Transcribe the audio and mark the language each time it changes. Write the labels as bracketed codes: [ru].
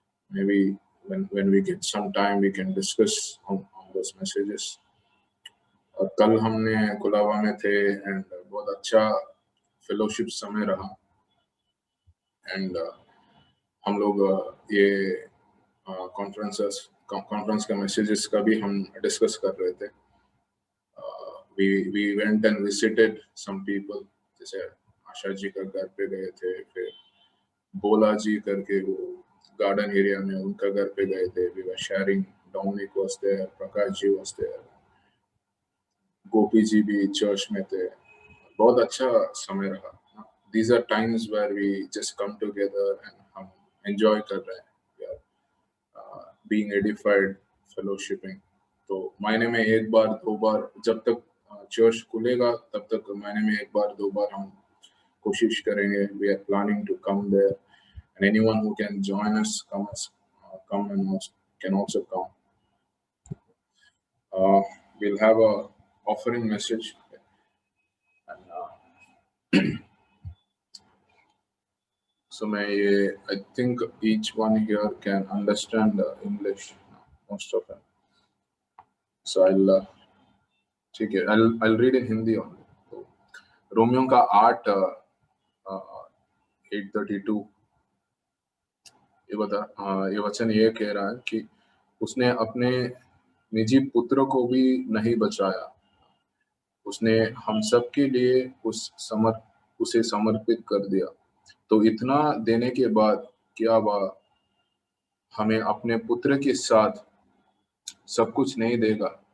[en] Maybe when we get some time we can discuss on those messages. [hi] और कल हमने कुलावा में थे एंड बहुत अच्छा फेलोशिप समय रहा एंड हम लोग ये कॉन्फ्रेंस का मैसेजेस का भी हम डिस्कस कर रहे थे। [en] we went and visited some people, [hi] जैसे आशा जी का घर पे गए थे, फिर बोला जी करके वो गार्डन एरिया में उनका घर पे गए थे। [en] we were sharing, Dominic was there, Prakash ji was there, [hi] गोपी जी भी चर्च में थे। बहुत अच्छा समय रहा। [en] These are times where we just come together and [hi] हम enjoy कर रहे हैं, [en] we are being edified, fellowshipping। [hi] तो महीने में एक बार दो बार, जब तक चर्च खुलेगा तब तक महीने में एक बार दो बार हम कोशिश करेंगे। [en] We are planning to come there and anyone who can join us come and can also come। We'll have a offering message and so I think each one here can understand English, most of them, so [hi] ठीक है, [en] I'll read in Hindi only। [hi] तो Romeo का 8 8:32 ये वचन ये कह रहा है कि उसने अपने निजी पुत्र को भी नहीं बचाया, उसने हम सब के लिए उसे समर्पित कर दिया, तो इतना देने के बाद क्या वह हमें अपने पुत्र के साथ सब कुछ नहीं देगा।